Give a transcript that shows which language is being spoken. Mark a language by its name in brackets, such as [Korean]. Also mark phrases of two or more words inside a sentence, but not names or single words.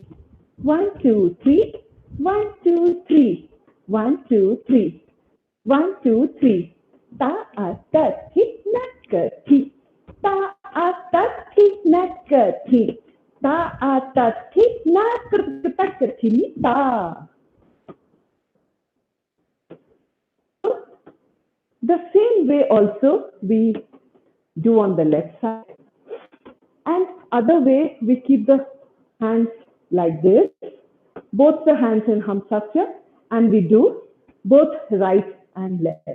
[English] 1, 2, 3. 1, 2, 3. 1, 2, 3. 1, 2, 3. Ta, ta, thi, na, ka, thi. Ta, ta, thi, na, ka, thi. Ta, ta, thi, na, ka, ka, thi, ni, ta. The same way also we do on the left side, and other way we keep the hands like this, both the hands in Hamsasya, and we do both right and left.